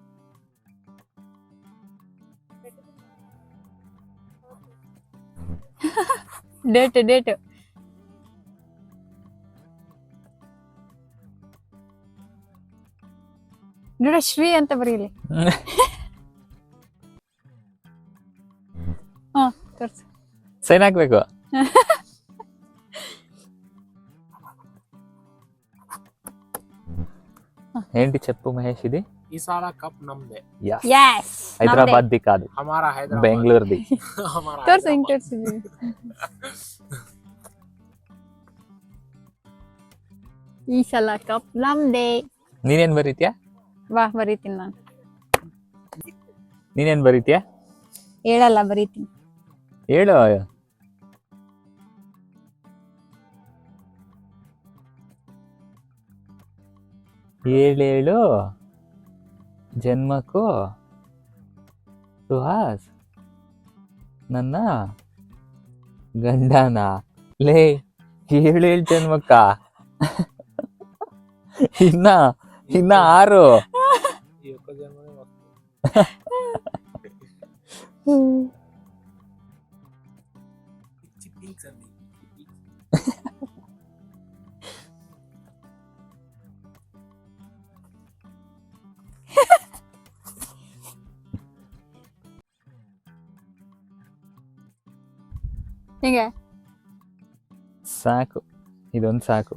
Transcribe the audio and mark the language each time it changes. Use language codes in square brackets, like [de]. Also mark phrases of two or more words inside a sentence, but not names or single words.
[kn] ಡೇಟ್ ನೋಡ, ಶ್ರೀ ಅಂತ ಬರೀಲಿ. ಸೈನ್ ಹಾಕ್ಬೇಕು. [te] ఏంటి చెప్పు మహేష్ ఇది? ఈసారి కప్ నమ్దే. yes హైదరాబాద్ ది కాదు, [hi] हमारा हैदराबाद, [te] బెంగళూరు ది. [hi] हमारा [kn] ತೋರ್ಸು. ಈ ಸಲ ಕಪ್ ನಮ್ದೇ. ನೀನೇನ್ ಬರೀತ್ಯಾ? ವಾ, ಬರೀತೀನಿ ನಾನು. ನೀನೇನ್ ಬರೀತ್ಯಾ? ಹೇಳಲ್ಲ, ಬರೀತೀನಿ. ಹೇಳು. ಏಳೇಳು ಜನ್ಮಕ್ಕೂ ಸುಹಾಸ್ ನನ್ನ ಗಂಡನ. ಲೇ, 7 ಜನ್ಮಕ್ಕ ಇನ್ನ 6. [te] ఈ ఒక్క జన్మనే వస్తుంది. పిచ్చి థింగ్స్ అండి. [kn] ಹೇಗೆ? ಸಾಕು, ಇದೊಂದು ಸಾಕು.